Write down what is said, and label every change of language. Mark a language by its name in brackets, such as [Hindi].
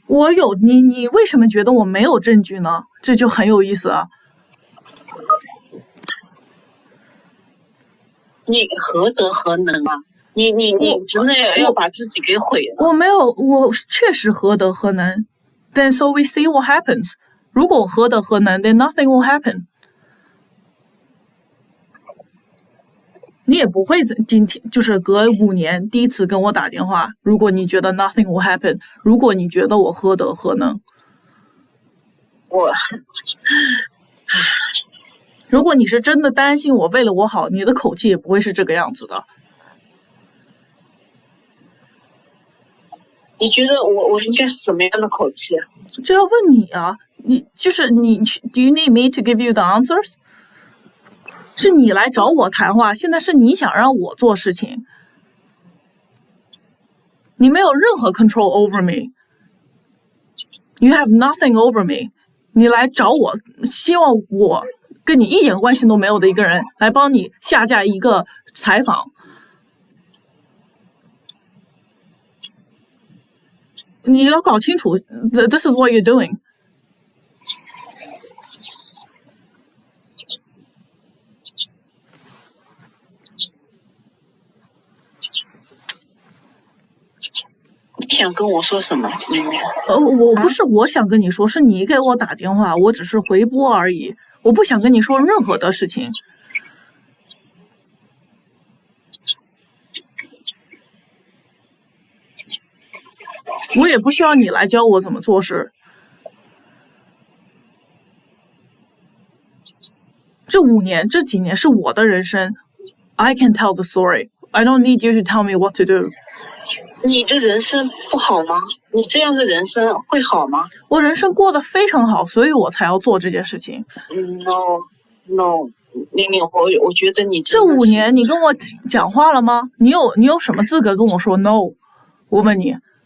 [Chinese] 我有你为什么觉得我没有证据呢？这就很有意思啊。你何德何能啊？你真的要把自己给毁了。我没有，我确实何德何能。 [English] Then so we see what happens. [Chinese] 如果我何德何能 [English] then nothing will happen. [Chinese] 你也不会今天就是隔5年第一次跟我打电话。如果你觉得 [English] nothing will happen， [Chinese] 如果你觉得我何德何能，如果你是真的担心我为了我好，你的口气也不会是这个样子的。你觉得我应该是什么样的口气啊？这要问你啊，你就是你 [English] ，Do you need me to give you the answers？ [Chinese] 是你来找我谈话，现在是你想让我做事情，你没有任何 [English] control over me， you have nothing over me。 [Chinese] 你来找我，希望我跟你一点关系都没有的一个人来帮你下架一个采访。你要搞清楚 ， [English] this is what you're doing。 [Chinese] 你想跟我说什么？我不是我想跟你说，是你给我打电话，我只是回拨而已，我不想跟你说任何的事情。我也不需要你来教我怎么做事。这5年、这几年是我的人生 ， [English] I can tell the story. I don't need you to tell me what to do. [Chinese] 你的人生不好吗？你这样的人生会好吗？我人生过得非常好，所以我才要做这件事情。 No，我觉得你这5年你跟我讲话了吗？你有什么资格跟我说 no？我问你。